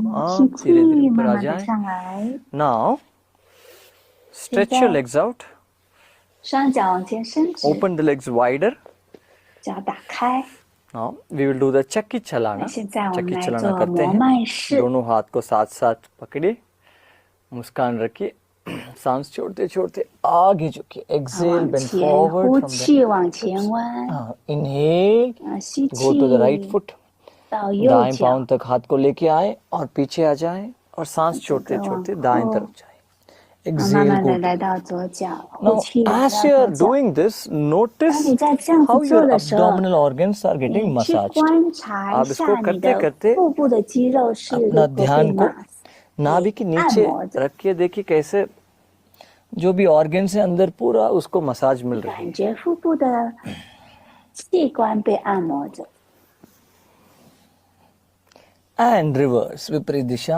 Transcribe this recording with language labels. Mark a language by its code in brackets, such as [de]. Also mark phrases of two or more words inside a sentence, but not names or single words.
[zh] 吸 [en] up. [zh] 气 [hi] धीरे-धीरे [zh] 慢 [hi] ऊपर आ [zh] 慢的 [hi] जाए. [zh] 上来， [en] Now, stretch your legs out. [zh] 双脚往前伸直， [en] Open the legs wider. [zh] 脚打开。 [en] Now, we will do the [hi] चक्की चलाना. [zh] 现在我们 [hi] चक्की [zh] 来 [hi] चलाना [zh] 做 [hi] करते [zh] 摩 [hi] हैं. [zh] 麦式， [hi] दोनों हाथ को साथ साथ पकड़िए. मुस्कान रखिए. सांस छोड़ते छोड़ते आगे झुकिए. [en] Exhale, [zh] 往 [en] bend [zh] 前 [en] forward [zh] 呼 [en] from the [zh] 气往前弯， [en] inhale. [zh] 吸 [en] Go to the right [zh] 气 [en] foot. [zh] 到右 [hi] दाएं [zh] 脚 [hi] पाँव तक हाथ को लेके आए और पीछे आ जाएं और सांस छोड़ते छोड़ते दाएं तरफ जाएं. [zh] 慢 [en] exhale [zh] 慢的 [en] go [zh] 来 [en] to. [zh] 到左脚，呼 [en] Now, [zh] 气来 [en] as [zh] 到 [en] you [zh] 左 [en] are [zh] 脚。 [en] doing this, [zh] 当 [en] notice [zh] 你在这样子 [en] how [zh] 做 [en] your [zh] 的时候， [en] abdominal organs are getting [zh] 你去 [en] massaged. [zh] 观察一 [hi] आप इसको [zh] 下你 [hi] करते [zh] 的 [hi] करते [zh] 腹部的肌肉是 [hi] अपना [zh] 如何被 [hi] ध्यान को [zh] 马 [hi] नाभि के [zh] 按 [hi] नीचे [zh] 摩着， [hi] रखिए, देखिए कैसे जो भी ऑर्गन्स है अंदर पूरा उसको मसाज मिल रही [zh] 感 [hi] है. [zh] 觉腹部的器官被按摩着。 [en] And reverse, [hi] विपरीत दिशा.